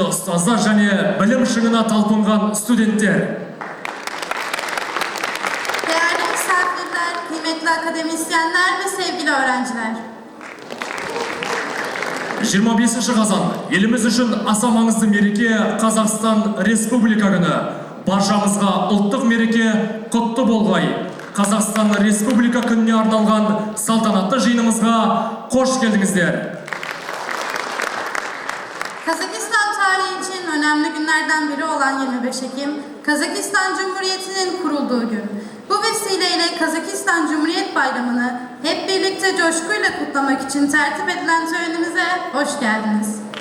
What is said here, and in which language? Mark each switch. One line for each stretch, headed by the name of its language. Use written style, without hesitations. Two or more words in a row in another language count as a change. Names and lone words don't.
Kazakh: ұстаздар және білім шыңына талпынған студенттер.
Turkish: Değerli misafirler, kıymetli akademisyenler ve sevgili öğrenciler.
Kazakh: 25 қазан еліміз үшін аса маңызды мереке Қазақстан Республика күні. Баршамызға ұлттық мереке құтты болғай. Қазақстан Республика күніне арналған салтанатты жиынымызға қош келдіңіздер.
Turkish: Kazakistan tarihi için önemli günlerden biri olan 25 Ekim, Kazakistan Cumhuriyeti'nin kurulduğu gün. Bu vesileyle Kazakistan Cumhuriyet Bayramı'nı hep birlikte coşkuyla kutlamak için tertip edilen törenimize hoş geldiniz.